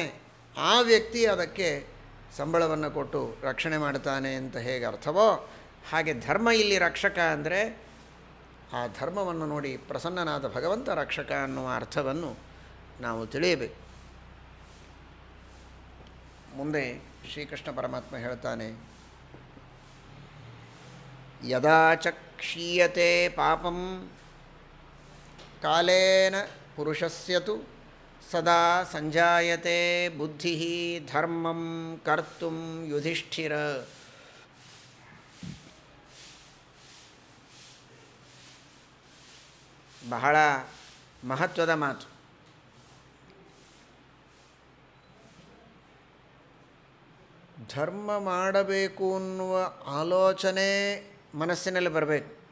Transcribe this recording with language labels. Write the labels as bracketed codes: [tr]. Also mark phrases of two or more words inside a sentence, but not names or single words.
[kn] ಆ ವ್ಯಕ್ತಿ ಅದಕ್ಕೆ ಸಂಬಳವನ್ನು ಕೊಟ್ಟು ರಕ್ಷಣೆ ಮಾಡ್ತಾನೆ ಅಂತ ಹೇಗೆ ಅರ್ಥವೋ ಹಾಗೆ ಧರ್ಮ ಇಲ್ಲಿ ರಕ್ಷಕ ಅಂದರೆ ಆ ಧರ್ಮವನ್ನು ನೋಡಿ ಪ್ರಸನ್ನನಾದ ಭಗವಂತ ರಕ್ಷಕ ಅನ್ನುವ ಅರ್ಥವನ್ನು ನಾವು ತಿಳಿಯಬೇಕು. ಮುಂದೆ ಶ್ರೀಕೃಷ್ಣ ಪರಮಾತ್ಮ ಹೇಳ್ತಾನೆ, [sa] ಯದಾ ಚ ಕ್ಷೀಯತೆ ಪಾಪಂ ಕಾಲೇನ ಪುರುಷಸ್ಯ ತು ಸದಾ ಸಂಜಾಯತೆ ಬುದ್ಧಿ ಧರ್ಮಂ ಕರ್ತುಂ ಯುಧಿಷ್ಠಿರ. [kn] ಬಹಳ ಮಹತ್ವದ ಮಾತು. ಧರ್ಮ ಮಾಡಬೇಕು ಅನ್ನುವ ಆಲೋಚನೆ ಮನಸ್ಸಿನಲ್ಲಿ ಬರಬೇಕು.